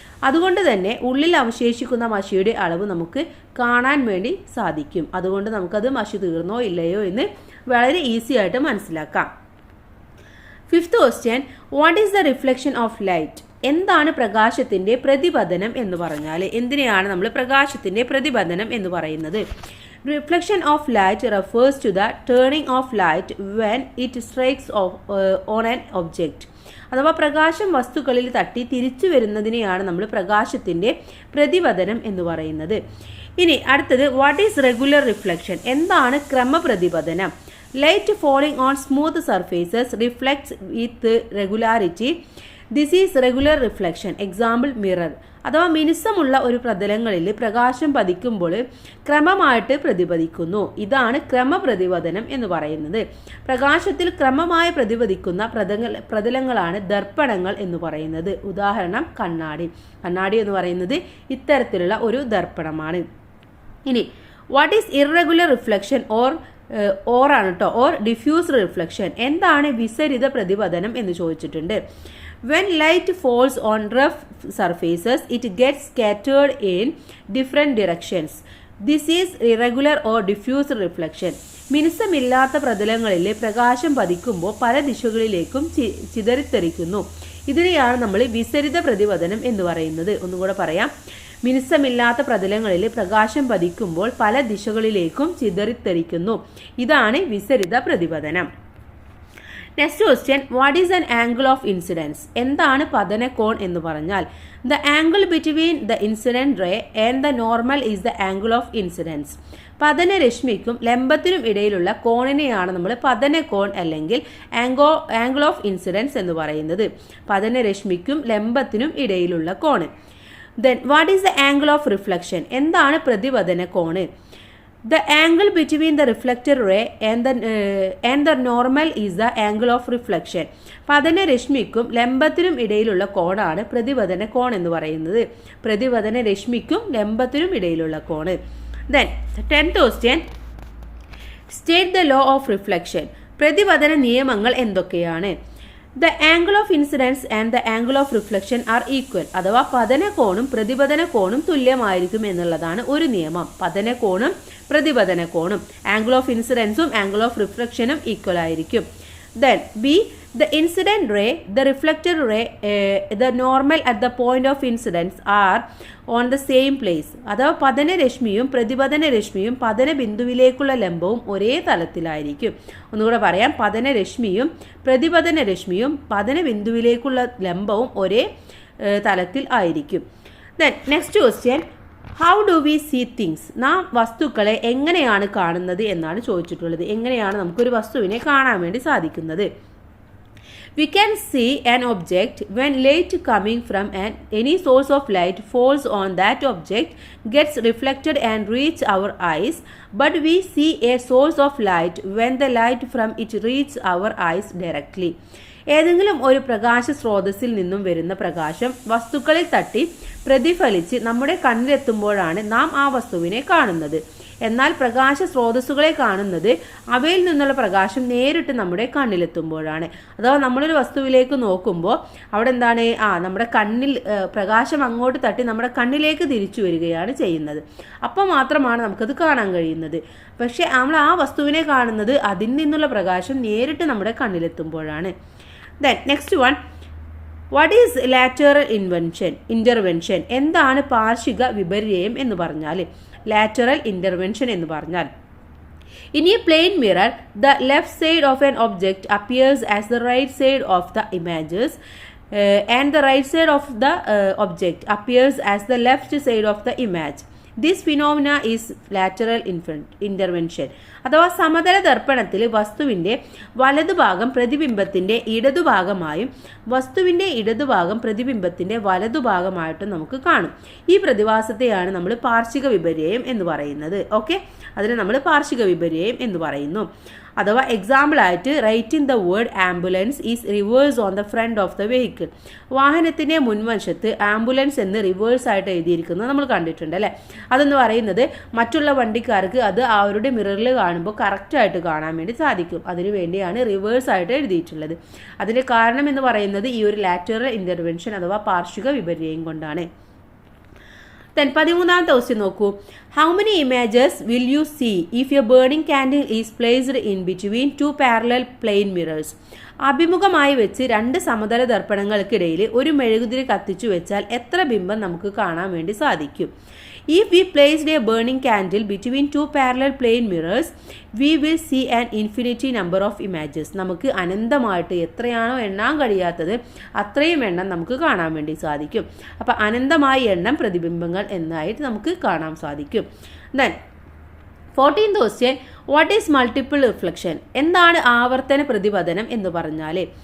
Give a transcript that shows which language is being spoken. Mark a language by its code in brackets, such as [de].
[ml] അതുകൊണ്ട് തന്നെ ഉള്ളിൽ അവശേഷിക്കുന്ന മഷിയുടെ അളവ് നമുക്ക് കാണാൻ വേണ്ടി സാധിക്കും. അതുകൊണ്ട് നമുക്കത് മഷി തീർന്നോ ഇല്ലയോ എന്ന് വളരെ ഈസി ആയിട്ട് മനസ്സിലാക്കാം. [en] fifth question, what is the reflection of light, [ml] എന്താണ് പ്രകാശത്തിൻ്റെ പ്രതിപതനം എന്ന് പറഞ്ഞാൽ? എന്തിനെയാണ് നമ്മൾ പ്രകാശത്തിൻ്റെ പ്രതിപതനം എന്ന് പറയുന്നത്? [en] Reflection of light refers to the turning of light when it strikes on an object. [ml] അഥവാ പ്രകാശം വസ്തുക്കളിൽ തട്ടി തിരിച്ചു വരുന്നതിനെയാണ് നമ്മൾ പ്രകാശത്തിൻ്റെ പ്രതിപതനം എന്ന് പറയുന്നത്. ഇനി അടുത്തത്, [en] what is regular reflection, [ml] എന്താണ് ക്രമപ്രതിപതനം? [en] Light falling on smooth surfaces reflects with regularity. This is regular reflection. Example mirror. [ml] അഥവാ മിനുസമുള്ള ഒരു പ്രതലങ്ങളിൽ പ്രകാശം പതിക്കുമ്പോൾ ക്രമമായിട്ട് പ്രതിപദിക്കുന്നു. ഇതാണ് ക്രമപ്രതിപതനം എന്ന് പറയുന്നത്. പ്രകാശത്തിൽ ക്രമമായി പ്രതിപദിക്കുന്ന പ്രതലങ്ങളാണ് ദർപ്പണങ്ങൾ എന്ന് പറയുന്നത്. ഉദാഹരണം കണ്ണാടി. കണ്ണാടി എന്ന് പറയുന്നത് ഇത്തരത്തിലുള്ള ഒരു ദർപ്പണമാണ്. ഇനി [en] what is irregular reflection or [ml] ആണ് കേട്ടോ, [en] or diffused reflection, [ml] എന്താണ് വിസരിത പ്രതിപതനം എന്ന് ചോദിച്ചിട്ടുണ്ട്. [en] When light falls on rough surfaces, it gets scattered in different directions. This is irregular or diffuse reflection. [ml] മിനുസമില്ലാത്ത പ്രതലങ്ങളിൽ പ്രകാശം പതിക്കുമ്പോൾ പല ദിശകളിലേക്കും ചിതറിത്തെറിക്കുന്നു. ഇതിനെയാണ് നമ്മൾ വിസരിത പ്രതിപതനം എന്ന് പറയുന്നത്. ഒന്നുകൂടെ പറയാം. മിനുസമില്ലാത്ത പ്രതലങ്ങളിൽ പ്രകാശം പതിക്കുമ്പോൾ പല ദിശകളിലേക്കും ചിതറിത്തെറിക്കുന്നു. ഇതാണ് വിസരിത പ്രതിപതനം. [en] next question, what is an angle of incidence, [ml] എന്താണ് പതനകോൺ എന്ന് പറഞ്ഞാൽ? [en] The angle between the incident ray and the normal is the angle of incidence. [ml] പതനരശ്മിക്കും ലംബത്തിനും ഇടയിലുള്ള കോണിനെയാണ് നമ്മൾ പതനകോൺ അല്ലെങ്കിൽ ആംഗിൾ ഓഫ് ഇൻസിഡൻസ് എന്ന് പറയുന്നത്. പതനരശ്മിക്കും ലംബത്തിനും ഇടയിലുള്ള cone. [en] Then what is the angle of reflection? [ml] എന്താണ് പ്രതിപതന cone? [en] The angle between the reflected ray and the normal is the angle of reflection. [ml] പതനരശ്മിക്കും ലംബത്തിനും ഇടയിലുള്ള കോണാണ് പ്രതിപതന കോൺ എന്ന് പറയുന്നത്. പ്രതിപതന രശ്മിക്കും ലംബത്തിനും ഇടയിലുള്ള cone. [en] Then 10th question. State the law of reflection. [ml] പ്രതിപതന നിയമങ്ങൾ എന്തൊക്കെയാണ്? [en] The angle of incidence and the angle of reflection are equal. [ml] അഥവാ പതന കോണും പ്രതിപതന കോണും തുല്യമായിരിക്കും എന്നുള്ളതാണ് ഒരു നിയമം. പതന കോണും പ്രതിപതന കോണും angle of ഇൻസിഡൻസും angle of റിഫ്ലക്ഷനും equal ആയിരിക്കും. [en] Then B, the incident ray, the reflected ray, the normal at the point of incidence are on the same place. [ml] അഥവാ പതനരശ്മിയും പ്രതിപതന രശ്മിയും പതന ബിന്ദുവിലേക്കുള്ള ലംബവും ഒരേ തലത്തിലായിരിക്കും. ഒന്നുകൂടെ പറയാം, പതനരശ്മിയും പ്രതിപതന രശ്മിയും പതന ബിന്ദുവിലേക്കുള്ള ലംബവും ഒരേ തലത്തിൽ ആയിരിക്കും. [en] Then next question. How do we see things? [ml] നാം വസ്തുക്കളെ എങ്ങനെയാണ് കാണുന്നത് എന്നാണ് ചോദിച്ചിട്ടുള്ളത്. എങ്ങനെയാണ് നമുക്കൊരു വസ്തുവിനെ കാണാൻ വേണ്ടി സാധിക്കുന്നത്? [en] We can see an object when light coming from any source of light falls on that object, gets reflected and reach our eyes, but we see a source of light when the light from it reaches our eyes directly. [ml] ഏതെങ്കിലും ഒരു പ്രകാശ സ്രോതസ്സിൽ നിന്നും വരുന്ന പ്രകാശം വസ്തുക്കളിൽ തട്ടി പ്രതിഫലിച്ച് നമ്മുടെ കണ്ണിലെത്തുമ്പോഴാണ് നാം ആ വസ്തുവിനെ കാണുന്നത്. എന്നാൽ പ്രകാശ സ്രോതസ്സുകളെ കാണുന്നത് അവയിൽ നിന്നുള്ള പ്രകാശം നേരിട്ട് നമ്മുടെ കണ്ണിലെത്തുമ്പോഴാണ്. അഥവാ നമ്മളൊരു വസ്തുവിലേക്ക് നോക്കുമ്പോൾ അവിടെ എന്താണ്, നമ്മുടെ കണ്ണിൽ പ്രകാശം അങ്ങോട്ട് തട്ടി നമ്മുടെ കണ്ണിലേക്ക് തിരിച്ചു വരികയാണ് ചെയ്യുന്നത്. അപ്പോൾ മാത്രമാണ് നമുക്കത് കാണാൻ കഴിയുന്നത്. പക്ഷേ നമ്മൾ ആ വസ്തുവിനെ കാണുന്നത് അതിൽ നിന്നുള്ള പ്രകാശം നേരിട്ട് നമ്മുടെ കണ്ണിലെത്തുമ്പോഴാണ്. [en] Then next one, what is lateral intervention? [ml] എന്താണ് പാർശ്വിക വിപര്യം എന്ന് പറഞ്ഞാൽ? [en] lateral intervention [ml] എന്ന് പറഞ്ഞാൽ, [en] in a plane mirror the left side of an object appears as the right side of the images and the right side of the object appears as the left side of the image. This phenomena is lateral intervention. [ml] അഥവാ സമതല ദർപ്പണത്തിൽ വസ്തുവിൻ്റെ വലതുഭാഗം പ്രതിബിംബത്തിൻ്റെ ഇടതുഭാഗമായും വസ്തുവിൻ്റെ ഇടതുഭാഗം പ്രതിബിംബത്തിൻ്റെ വലതുഭാഗമായിട്ടും നമുക്ക് കാണും. ഈ പ്രതിഭാസത്തെയാണ് നമ്മൾ പാർശ്വിക വിപര്യം എന്ന് പറയുന്നത്. ഓക്കെ, അതിനെ നമ്മൾ പാർശ്വിക വിപര്യം എന്ന് പറയുന്നു. അഥവാ എക്സാമ്പിളായിട്ട് [en] Writing the word ambulance is reverse on the front of the vehicle. [ml] വാഹനത്തിൻ്റെ മുൻവശത്ത് ആംബുലൻസ് എന്ന് റിവേഴ്സ് ആയിട്ട് എഴുതിയിരിക്കുന്നത് നമ്മൾ കണ്ടിട്ടുണ്ട് അല്ലേ. അതെന്ന് പറയുന്നത് മറ്റുള്ള വണ്ടിക്കാർക്ക് അത് അവരുടെ മിററിൽ കാണുമ്പോൾ കറക്റ്റായിട്ട് കാണാൻ വേണ്ടി സാധിക്കും. അതിനു വേണ്ടിയാണ് റിവേഴ്സ് ആയിട്ട് എഴുതിയിട്ടുള്ളത്. അതിൻ്റെ കാരണം എന്ന് പറയുന്നത് ഈ ഒരു ലാറ്ററൽ ഇൻ്റർവെൻഷൻ അഥവാ പാർശ്വിക വിപര്യം കൊണ്ടാണ്. [en] Then 13th question [ml] നോക്കൂ. [en] How many images will you see if a burning candle is placed in between two parallel plane mirrors? [ml] അഭിമുഖമായി വെച്ച് രണ്ട് സമതല ദർപ്പണങ്ങൾക്കിടയിൽ ഒരു മെഴുകുതിരി കത്തിച്ചു വെച്ചാൽ എത്ര ബിംബം നമുക്ക് കാണാൻ വേണ്ടി സാധിക്കും? [en] If we placed a burning candle between two parallel plane mirrors, we will see an infinity number of images. [ml] നമുക്ക് അനന്തമായിട്ട് എത്രയാണോ എണ്ണാൻ കഴിയാത്തത് അത്രയും എണ്ണം നമുക്ക് കാണാൻ വേണ്ടി സാധിക്കും. അപ്പം അനന്തമായ എണ്ണം പ്രതിബിംബങ്ങൾ എന്നായിട്ട് നമുക്ക് കാണാൻ സാധിക്കും. [en] Then 14th question, what is multiple reflection? [ml] എന്താണ് ആവർത്തന പ്രതിപതനം എന്ന് പറഞ്ഞാൽ?